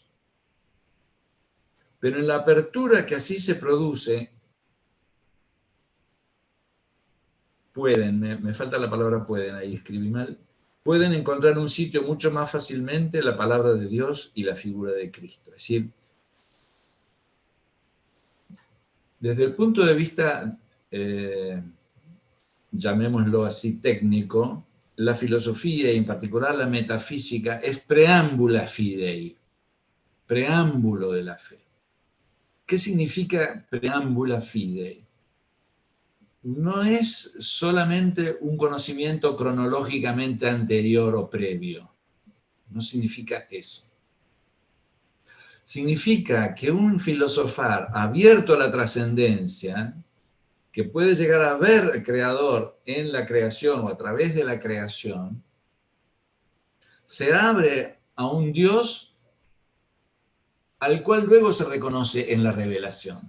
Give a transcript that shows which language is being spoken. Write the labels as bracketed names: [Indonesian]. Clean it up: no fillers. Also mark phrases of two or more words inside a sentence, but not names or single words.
[Spanish] Pero en la apertura que así se produce, pueden, me falta la palabra pueden, ahí escribí mal, pueden encontrar un sitio mucho más fácilmente la palabra de Dios y la figura de Cristo. Es decir, desde el punto de vista, llamémoslo así, técnico, la filosofía y en particular la metafísica es [Latin] preámbula fidei, [Spanish] preámbulo de la fe. ¿Qué significa [Latin] preámbula fidei? [Spanish] No es solamente un conocimiento cronológicamente anterior o previo. No significa eso. Significa que un filosofar abierto a la trascendencia, que puede llegar a ver al creador en la creación o a través de la creación, se abre a un Dios al cual luego se reconoce en la revelación.